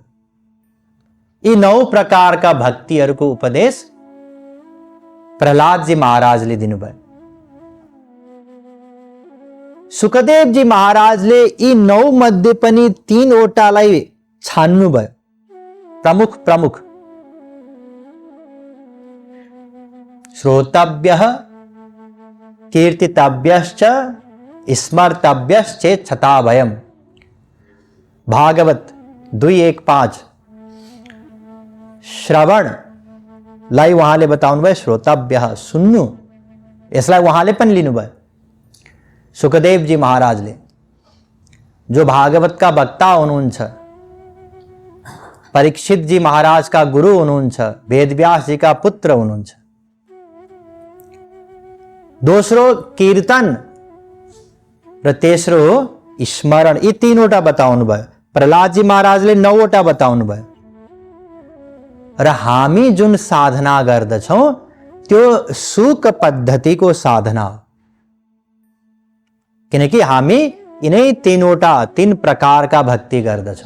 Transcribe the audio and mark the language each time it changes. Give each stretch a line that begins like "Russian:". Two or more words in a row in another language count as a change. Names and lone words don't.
Nepali: यी 9 प्रकारका भक्तिहरूको उपदेश प्रहलाद जी महाराजले दिनुभयो। सुखदेव जी महाराजले यी 9 मध्ये पनि 3 वटालाई छान्नुभयो, प्रमुख प्रमुख।
Sanskrit: श्रोतव्यः कीर्तितव्यश्च स्मर्तव्यश्चेच्छता भयम्।
Nepali: भागवत 2:1-5। श्रवण लाई उहाँले बताउनु भयो श्रोतव्य, सुन्नु, यसलाई उहाँले पनि लिनुभयो सुखदेव जी महाराजले, जो भागवतका वक्ता हुनुहुन्छ, परीक्षित जी महाराज का गुरु हुनुहुन्छ, वेदव्यास जी का पुत्र हुनुहुन्छ। दोस्रो कीर्तन र तेस्रो स्मरण, यी 3वटा बताउनु भयो। प्रहलाद जी महाराजले 9वटा बताउनु भयो। र हामी जुन साधना गर्दछौं त्यो सुख पद्धतिको साधना हो, किनकि हामी यिनै 3 प्रकारका भक्ति गर्दछौं।